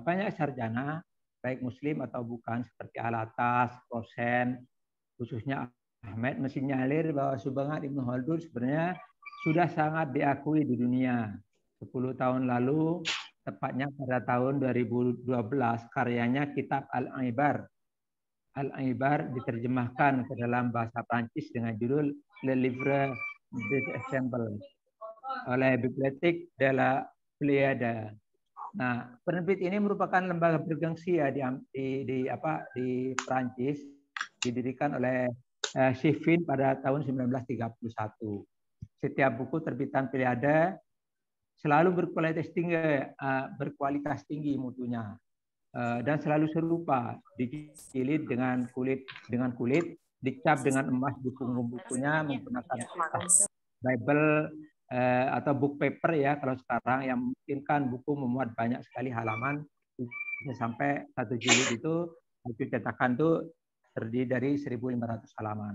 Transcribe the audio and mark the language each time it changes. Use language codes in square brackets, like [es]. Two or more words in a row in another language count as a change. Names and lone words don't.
[id] Banyak sarjana, baik muslim atau bukan, seperti Al-Atas, Rosen, khususnya Ahmed, mensinyalir bahwa sumbangan Ibnu Khaldun sebenarnya sudah sangat diakui di dunia. 10 tahun lalu, tepatnya pada tahun 2012, karyanya Kitab Al-Ibar diterjemahkan ke dalam bahasa Prancis dengan judul Le Livre des Exemples oleh Bibliothèque de la Pléiade. Nah, penerbit ini merupakan lembaga bergengsi ya di Prancis, didirikan oleh Schiffin pada tahun 1931. Setiap buku terbitan Pléiade selalu berkualitas tinggi mutunya, dan selalu serupa, dijilid dengan kulit, dicap dengan emas di punggung bukunya menggunakan Bible atau [en] book paper [id] ya kalau sekarang, yang memungkinkan buku memuat banyak sekali halaman, sampai 1 jilid itu cetakan itu terdiri dari 1.500 halaman.